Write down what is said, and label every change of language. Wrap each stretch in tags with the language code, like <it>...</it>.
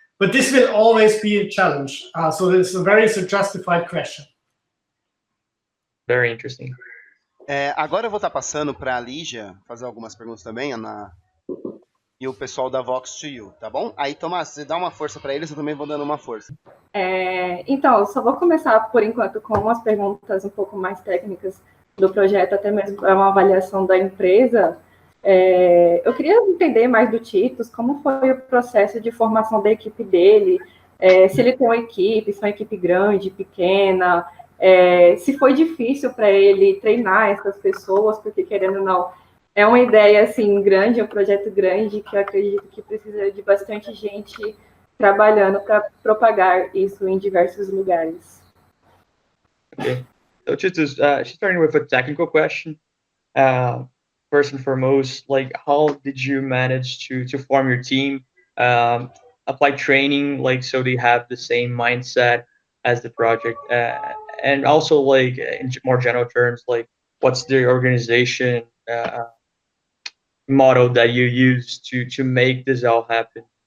<en>But this will always be a challenge. So it's a very justified question. Very interesting.</en> <pt>Agora eu vou estar passando para a Lígia fazer algumas perguntas também, Ana, e o pessoal da Vox to You, tá bom? Aí, Tomás, você dá uma força para eles, eu também vou dando uma força. Então, eu só vou começar, por enquanto, com umas perguntas um pouco mais técnicas do projeto, até mesmo para uma avaliação da empresa. Eu queria entender mais do Titus, como foi o processo de formação da equipe dele, se ele tem uma equipe, se é uma equipe grande, pequena, se foi difícil para ele treinar essas pessoas, porque, querendo ou não, é uma ideia, assim, grande, é um projeto grande, que eu acredito que precisa de bastante gente trabalhando para propagar isso em diversos lugares.</pt> <en>Okay. So Titus, starting with a technical question. First and foremost, like, how did you manage to form your team, apply training, like, so they have the same mindset as the project, and also, like, in more general terms, like, what's the organization model that you use to make this all happen?</en>